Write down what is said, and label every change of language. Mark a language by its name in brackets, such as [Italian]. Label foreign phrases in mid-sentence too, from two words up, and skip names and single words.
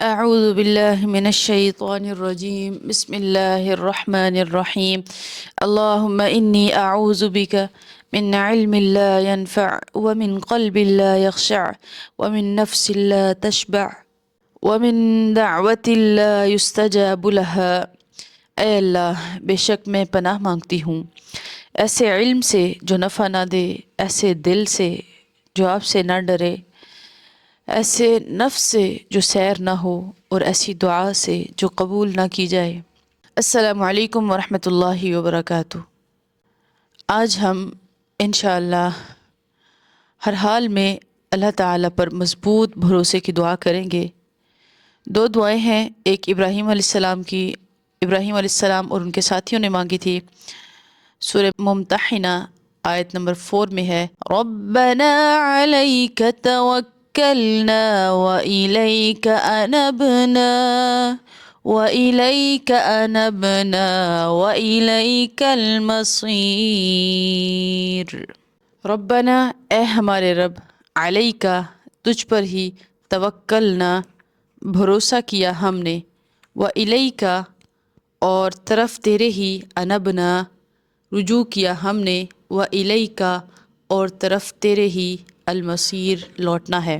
[Arabic] أعوذ بالله من الشيطان الرجيم بسم الله الرحمن الرحيم اللهم إني أعوذ بك من علم لا ينفع ومن قلب لا يخشع ومن نفس لا تشبع ومن دعوة لا يستجاب لها۔ [Urdu] اے اللہ، بے شک میں پناہ مانگتی ہوں ایسے علم سے جو نفع نہ دے، ایسے دل سے جو آپ سے نہ ڈرے، ایسے نفس سے جو سیر نہ ہو، اور ایسی دعا سے جو قبول نہ کی جائے۔ [Arabic] السلام علیکم ورحمۃ اللہ وبرکاتہ۔ [Urdu] آج ہم انشاءاللہ ہر حال میں اللہ تعالیٰ پر مضبوط بھروسے کی دعا کریں گے۔ دو دعائیں ہیں، ایک ابراہیم علیہ السلام کی، ابراہیم علیہ السلام اور ان کے ساتھیوں نے مانگی تھی۔ سورہ ممتحنہ آیت نمبر 4 میں ہے، [Arabic] ربنا علیک توکلنا وإلیک انبنا وإلیک انبنا وإلیک المصیر۔ [Urdu] ربنا، اے ہمارے رب، علیکا، تجھ پر ہی، توکلنا، بھروسہ کیا ہم نے، وإلیکا، اور طرف تیرے ہی، انبنا، رجوع کیا ہم نے، وإلیکا، اور طرف تیرے ہی، المصیر، لوٹنا ہے۔